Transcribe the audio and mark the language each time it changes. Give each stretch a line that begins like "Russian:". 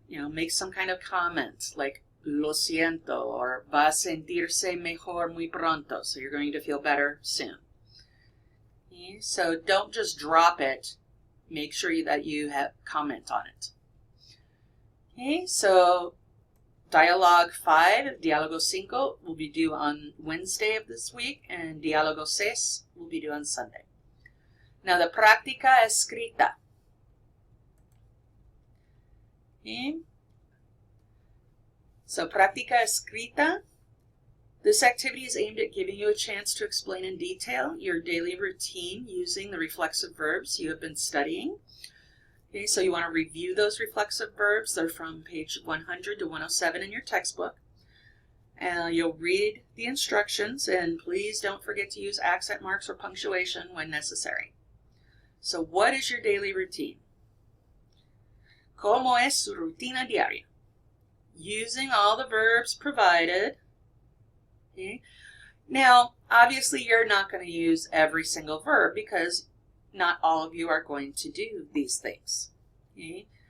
English: Make some kind of comment like,
Spanish: lo siento,
English: or
Spanish: va a sentirse mejor muy pronto.
English: So you're going to feel better soon. Okay, so don't just drop it. Make sure that you have comment on it. Okay, so Dialogue 5, Diálogo 5, will be due on Wednesday of this week, and Diálogo 6 will be due on Sunday. Now the práctica escrita. Okay. So, práctica escrita. This activity is aimed at giving you a chance to explain in detail your daily routine using the reflexive verbs you have been studying. Okay, so you want to review those reflexive verbs. They're from page 100 to 107 in your textbook. You'll read the instructions, and please don't forget to use accent marks or punctuation when necessary. So what is your daily routine?
Spanish: ¿Cómo es su rutina diaria?
English: Using all the verbs provided. Okay. Now, obviously, you're not going to use every single verb because not all of you are going to do these things. Okay.